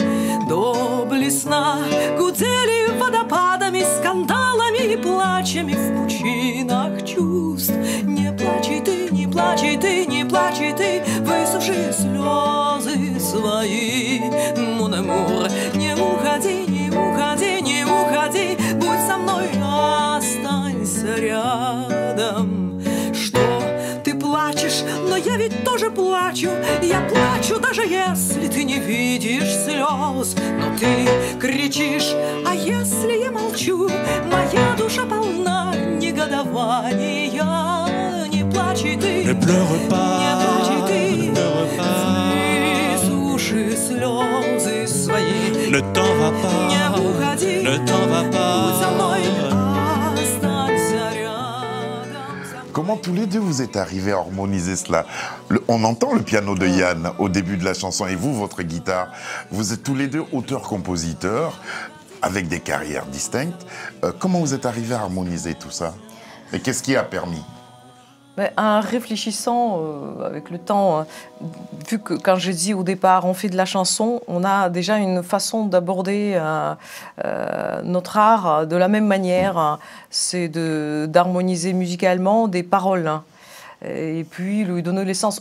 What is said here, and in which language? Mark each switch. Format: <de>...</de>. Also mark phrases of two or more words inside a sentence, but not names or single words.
<ru>Доблестно гудели водопадами, скандалами и плачами в пучинах чувств. Не плачь ты, не плачь ты, не плачь ты, высуши слезы свои.</ru> <fr>Mon amour,</fr> <ru>не уходи, не уходи, не уходи, будь со мной, останься рядом. Что ты плачешь, но я ведь тоже тоже плачу, я плачу, даже если ты не видишь слез. Но ты кричишь, а если я молчу, моя душа полна негодования. Не плачь и ты,</ru> <fr>Ne pleure pas,</fr> <ru>не плачь и ты,</ru> <fr>ne pleure pas.</fr> <ru>высуши слезы свои.</ru> <fr>Ne t'en va pas,</fr> <ru>Не уходи,</ru> <fr>ne t'en va</fr> <ru>будь со мной,</ru> <fr>pas.</fr> <ru>останься рядом со мной.</ru> <fr>Comment tous les deux vous êtes arrivés à harmoniser cela? On entend le piano de Yann au début de la chanson et vous, votre guitare. Vous êtes tous les deux auteurs-compositeurs avec des carrières distinctes. Comment vous êtes arrivés à harmoniser tout ça? Et qu'est-ce qui a permis? En réfléchissant avec le temps, vu que quand j'ai dit au départ on fait de la chanson, on a déjà une façon d'aborder notre art de la même manière, c'est d'harmoniser musicalement des paroles et puis lui donner l'essence.</fr>